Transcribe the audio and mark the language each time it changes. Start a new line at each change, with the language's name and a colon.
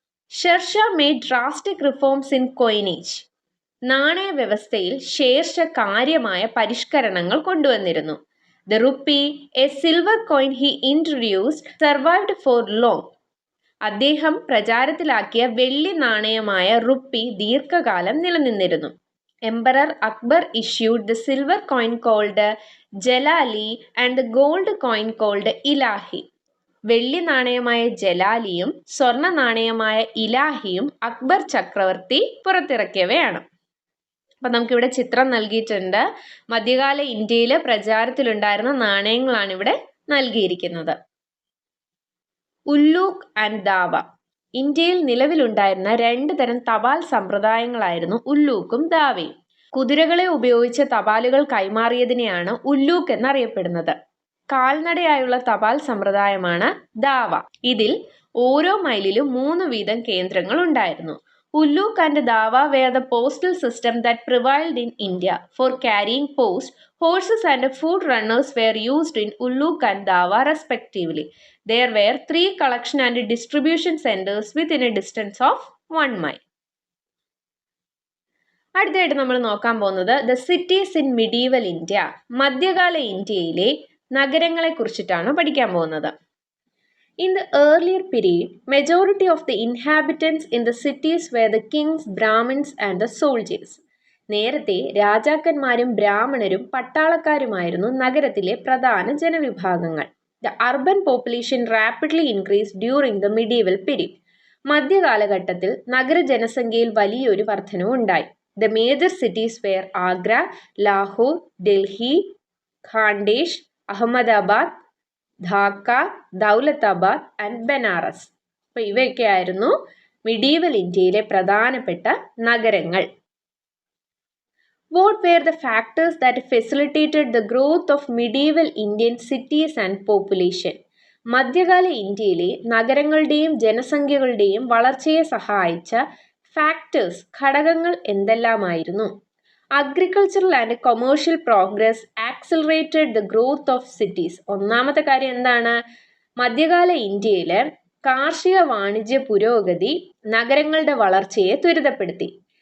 English: Sher Shah made drastic reforms in coinage.
Malayalam: നാണയ വ്യവസ്ഥയിൽ ഷേർഷ കാര്യമായ പരിഷ്കരണങ്ങൾ കൊണ്ടുവന്നിരുന്നു.
English: The rupee, A silver coin he introduced, survived for long.
Malayalam: അദ്ദേഹം പ്രചാരത്തിലാക്കിയ വെള്ളി നാണയമായ റുപ്പി ദീർഘകാലം നിലനിന്നിരുന്നു.
English: Emperor Akbar issued the silver coin called Jalali and the gold coin called Ilahi.
Malayalam: വെള്ളി നാണയമായ ജലാലിയും സ്വർണ്ണ നാണയമായ ഇലാഹിയും അക്ബർ ചക്രവർത്തി പുറത്തിറക്കിയവയാണ്. അപ്പം നമുക്കിവിടെ ചിത്രം നൽകിയിട്ടുണ്ട്. മധ്യകാല ഇന്ത്യയിൽ പ്രചാരത്തിലുണ്ടായിരുന്ന നാണയങ്ങളാണ് ഇവിടെ നൽകിയിരിക്കുന്നത്. ഉല്ലൂക്ക് ആൻഡ് ദാവ. ഇന്ത്യയിൽ നിലവിലുണ്ടായിരുന്ന 2 തരം തപാൽ സമ്പ്രദായങ്ങളായിരുന്നു ഉല്ലൂക്കും ദാവയും. കുതിരകളെ ഉപയോഗിച്ച് തപാലുകൾ കൈമാറിയതിനെയാണ് ഉല്ലൂക്ക് എന്നറിയപ്പെടുന്നത്. കാൽനടയായുള്ള തപാൽ സമ്പ്രദായമാണ് ദാവ. ഇതിൽ ഓരോ മൈലിലും 3 വീതം കേന്ദ്രങ്ങൾ ഉണ്ടായിരുന്നു.
English: Ulluk and Dava were the postal system that prevailed in India. For carrying post, horses and foot runners were used in Ulluk and Dava respectively. There were 3 collection and distribution centers within a distance of 1 mile.
Malayalam: അടുത്തതായിട്ട് നമ്മൾ നോക്കാൻ പോകുന്നത്
English: the cities in medieval India,
Malayalam: മധ്യകാല ഇന്ത്യയിലെ നഗരങ്ങളെ കുറിച്ചിട്ടാണ് പഠിക്കാൻ പോകുന്നത്.
English: In the earlier period, majority of the inhabitants in the cities were the kings, Brahmins and the soldiers.
Malayalam: നേരത്തെ രാജാക്കന്മാരും ബ്രാഹ്മണരും പട്ടാളക്കാരുമായിരുന്നു നഗരത്തിലെ പ്രധാന ജനവിഭാഗങ്ങൾ.
English: The urban population rapidly increased during the medieval period.
Malayalam: മധ്യകാലഘട്ടത്തിൽ നഗര ജനസംഖ്യയിൽ വലിയൊരു വർധനവുണ്ടായി.
English: The major cities were Agra, Lahore, Delhi, Khandesh, Ahmedabad, Dhaka, Daulatabad and Banaras.
Malayalam: അപ്പൊ ഇവയൊക്കെയായിരുന്നു medieval ഇന്ത്യയിലെ പ്രധാനപ്പെട്ട നഗരങ്ങൾ.
English: What were the factors that facilitated the growth of medieval Indian cities and population?
Malayalam: മധ്യകാല ഇന്ത്യയിലെ നഗരങ്ങളുടെയും ജനസംഖ്യകളുടെയും വളർച്ചയെ സഹായിച്ച ഫാക്ടേഴ്സ്, ഘടകങ്ങൾ എന്തെല്ലാമായിരുന്നു?
English: Agricultural and commercial progress accelerated the growth of cities.
Malayalam: ഒന്നാമത്തെ കാര്യം എന്താണ്? മധ്യകാല ഇന്ത്യയിൽ കാർഷിക വാണിജ്യ പുരോഗതി നഗരങ്ങളുടെ വളർച്ചയെ ത്വരിതപ്പെടുത്തി.